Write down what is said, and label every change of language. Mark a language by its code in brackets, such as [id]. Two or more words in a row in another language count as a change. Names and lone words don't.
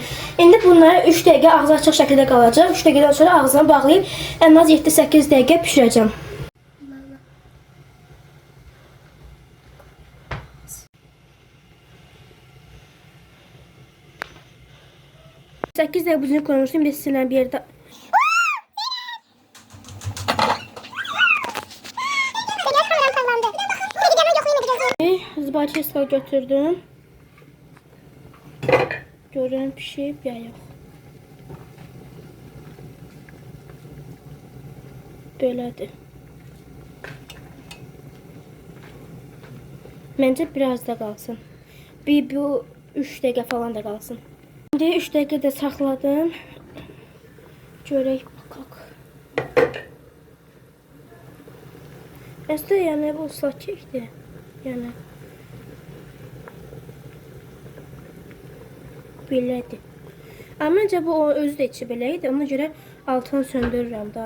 [az] İndi bunları 3 dəqiqə ağzı açıq şəkildə qalacaq. 3 dəqiqədən sonra ağzını bağlayıb ən az 7-8 dəqiqə pişirəcəm. [tr] 8 dəqiqə buzunu koymuştum. Bir de sizinle bir yerde... [az] Zıbaçı götürdüm. [tr] Görün pişip ya yok. Böyledir. Bence biraz da kalsın. Bu 3 dəqiqə falan da kalsın. [az] Şimdi 3 dəqiqə də saxladım. Görək baxaq. Əslində yəni bu ıslak kekdir. Yəni belədir. Amma məncə bu özü də içi belə idi. Ona görə altını söndürürəm day.